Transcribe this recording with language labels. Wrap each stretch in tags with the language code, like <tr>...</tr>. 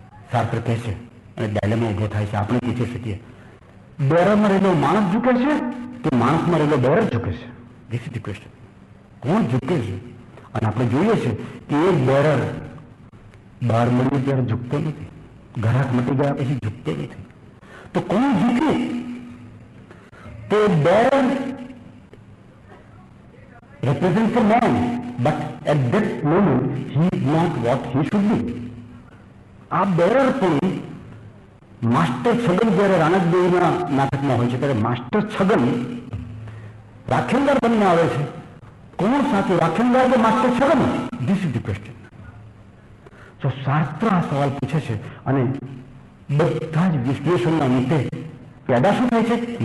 <gu>શાસ્ત્ર કહે છે અને ડાયલેમા ઉભો થાય છે. આપણે પૂછી શકીએ, બેરરમાં રહેલો માણસ ઝૂકે છે કે માણસમાં રહેલો બેરર ઝૂકે છે?</gu> <en>This is the question.</en> <gu>કોણ ઝૂકે છે? અને આપણે જોઈએ છે કે એ બેરર બહાર મળ્યું ત્યારે ઝૂકતો નથી, ઘરાક મટી ગયા પછી ઝૂકતો નથી. તો કોણ ઝૂકે?</gu> <en>તો bearer represents a man, but at that moment he is not what he should be.</en> <gu>આ બેરર પણ માસ્ટર છગન જ્યારે રાણકદેવના નાટકમાં હોય છે ત્યારે માસ્ટર છગન રાખેલદાર બનીને આવે છે. કોણ સાચું, રાખેલદાર કે master Chhagan?</gu> <en>This is the question.</en> <gu>તો શાસ્ત્ર આ સવાલ પૂછે છે અને બધા જ વિશ્લેષણના અંતે પેદા શું થાય છે?</gu>